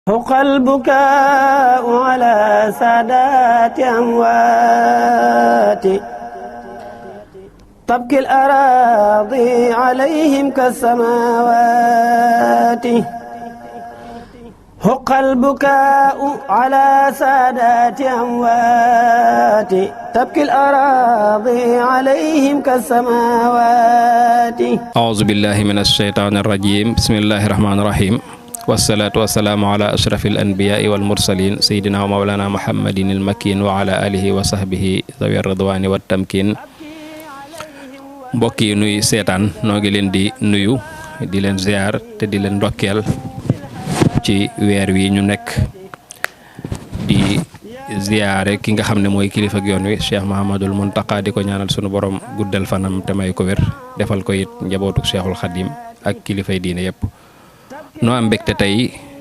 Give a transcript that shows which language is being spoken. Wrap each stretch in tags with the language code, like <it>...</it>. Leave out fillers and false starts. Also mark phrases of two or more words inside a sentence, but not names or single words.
<ar>حق البكاء على سادات أموات تبكي الأراضي عليهم كالسماوات حق البكاء على سادات أموات تبكي الأراضي عليهم كالسماوات أعوذ بالله من الشيطان الرجيم بسم الله الرحمن الرحيم والصلاة والسلام على أشرف الأنبياء والمرسلين سيدنا ومولانا محمد المكين وعلى آله وصحبه ذوي الرضوان والتمكين</ar> <wo>mbokk yi nuy seetaan noo ngi leen di nuyu di leen ziar te di leen ndokkeel ci weer wi ñu nekk di ziare ki nga xam ne mooy kilifa ak yoon wi Cheikh Mahamadul Muntaqa di ko ñaanal sunu borom guddal fanam te may ko wér defal ko it njabootu Cheikhul Khadim ak kilifay diine yépp noo am mbégte tey</wo>